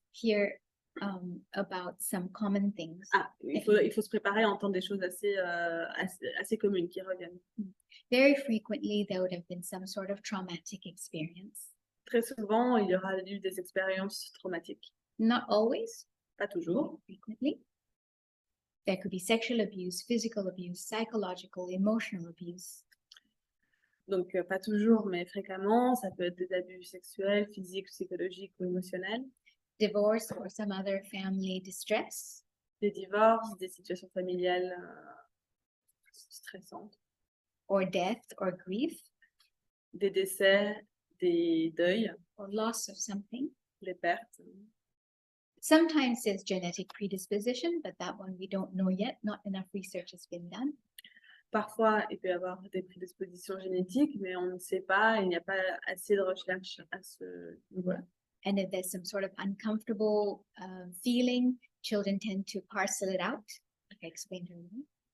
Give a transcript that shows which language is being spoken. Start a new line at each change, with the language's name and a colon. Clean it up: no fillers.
English: hear about some common things.
French: Il faut se préparer à entendre des choses assez communes qui reviennent.
English: Very frequently, there would have been some sort of traumatic experience.
French: Très souvent, il y aura eu des expériences traumatiques.
English: Not always.
French: Pas toujours.
English: Frequently. There could be sexual abuse, physical abuse, psychological, emotional abuse.
French: Donc, pas toujours, mais fréquemment. Ça peut être des abus sexuels, physiques, psychologiques ou émotionnels,
English: divorce or some other family distress,
French: des divorces, des situations familiales stressantes,
English: or death or grief,
French: des décès, des deuils,
English: or loss of something.
French: des pertes.
English: Sometimes there's genetic predisposition, but that one we don't know yet. Not enough research has been done.
French: Parfois, il peut y avoir des prédispositions génétiques, mais on ne sait pas, il n'y a pas assez de recherche à ce niveau-là.
English: And if there's some sort of uncomfortable feeling, children tend to parcel it out, like I explained earlier.